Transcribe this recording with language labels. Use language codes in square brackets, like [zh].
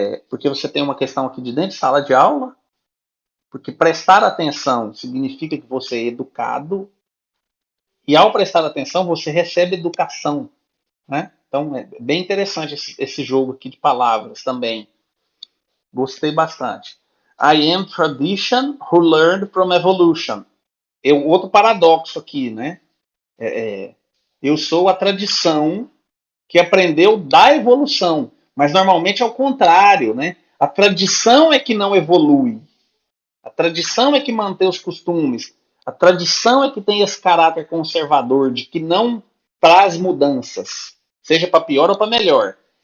[pt] Porque você tem uma questão aqui de dentro de sala de aula, porque prestar atenção significa que você é educado, e ao prestar atenção você recebe educação, né? Então é bem interessante esse jogo aqui de palavras também. Gostei bastante. [en] I am tradition who learned from evolution. [pt] Outro paradoxo aqui, né? Eu sou a tradição que aprendeu da evolução, mas normalmente é o contrário, né? A tradição é que não evolui. A tradição é que mantém os costumes. A tradição é que tem esse caráter conservador de que não traz mudanças, seja para pior ou para melhor.